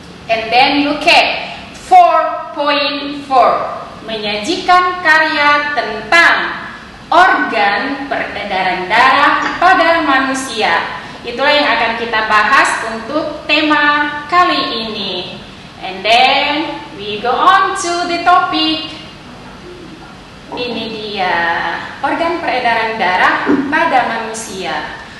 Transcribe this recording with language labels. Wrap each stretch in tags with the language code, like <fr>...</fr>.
<en>And then look at</en> <id>4.4 menyajikan karya tentang organ peredaran darah pada manusia. Itulah yang akan kita bahas untuk tema kali ini.</id> <en>And then we go on to the topic.</en> <id>Ini dia organ peredaran darah pada manusia.</id>